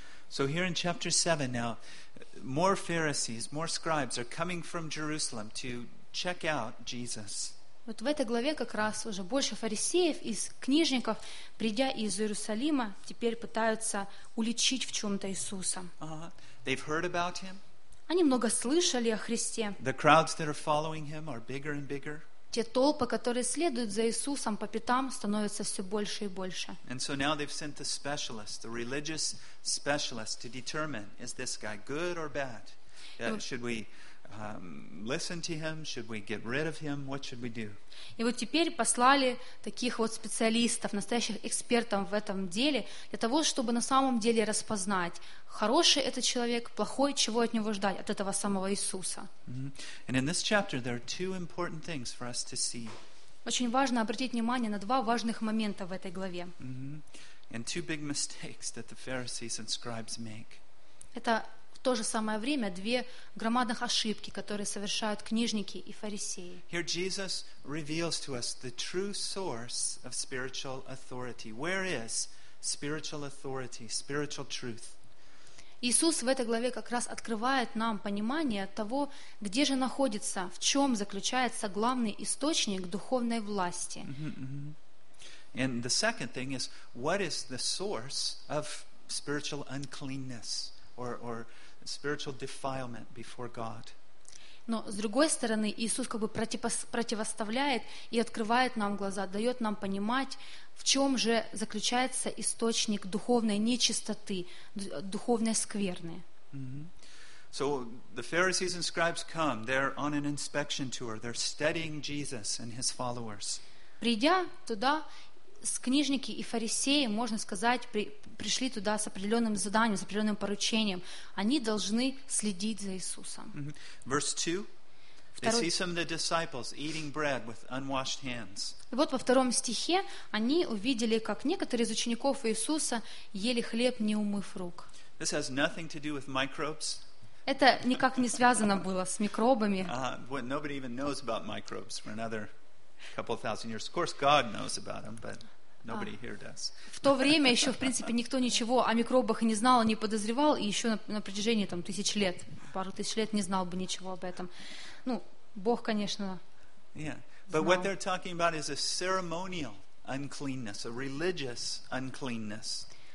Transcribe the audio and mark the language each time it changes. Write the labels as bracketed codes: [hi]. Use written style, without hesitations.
[en] So here in chapter 7 now, more Pharisees, more scribes are coming from Jerusalem to check out Jesus. [ru] Вот в этой главе как раз уже больше фарисеев и книжников, придя из Иерусалима, теперь пытаются уличить в чем-то Иисуса. [en] They've heard about him. [ru] Они много слышали о Христе. [en] The crowds that are following him are bigger and bigger. [ru] Те толпы, которые следуют за Иисусом по пятам, становятся все больше и больше. [en] And so now they've sent the specialist, the religious specialist, to determine, is this guy good or bad? Should we listen to him? Should we get rid of him? What should we do? [ru] И вот теперь послали таких вот специалистов, настоящих экспертов в этом деле, для того, чтобы на самом деле распознать, хороший этот человек, плохой, чего от него ждать, от этого самого Иисуса. [en] And in this chapter there are two important things for us to see. [ru] Очень важно обратить внимание на два важных момента в этой главе. [en] And two big mistakes that the Pharisees and scribes make. [ru] Это в то же самое время две громадных ошибки, которые совершают книжники и фарисеи. [en] Here Jesus reveals to us the true source of spiritual authority. Where is spiritual authority, spiritual truth? [ru] Иисус в этой главе как раз открывает нам понимание того, где же находится, в чем заключается главный источник духовной власти. [en] And the second thing is, what is the source of spiritual uncleanness or spiritual defilement before God. [ru] Но с другой стороны, Иисус как бы противоставляет и открывает нам глаза, дает нам понимать, в чем же заключается источник духовной нечистоты, духовной скверны. [en] So the Pharisees and scribes come. They're on an inspection tour. They're studying Jesus and his followers. [ru] Придя туда, книжники и фарисеи, можно сказать, пришли туда с определенным заданием, с определенным поручением. Они должны следить за Иисусом. [en] Verse 2. They see some of the disciples eating bread with unwashed hands. [ru] И вот во втором стихе они увидели, как некоторые из учеников Иисуса ели хлеб, не умыв рук. [en] This has nothing to do with microbes. [ru] Это никак не связано было с микробами. [en] Nobody even knows about microbes for another couple thousand years. Of course, God knows about them, but nobody here does. [ru] В то время еще, в принципе, никто ничего о микробах не знал, не подозревал, и еще на протяжении там тысяч лет, пару тысяч лет не знал бы ничего об этом. Ну, Бог, конечно. [en] Yeah, but what they're talking about is a ceremonial uncleanness, a religious uncleanness.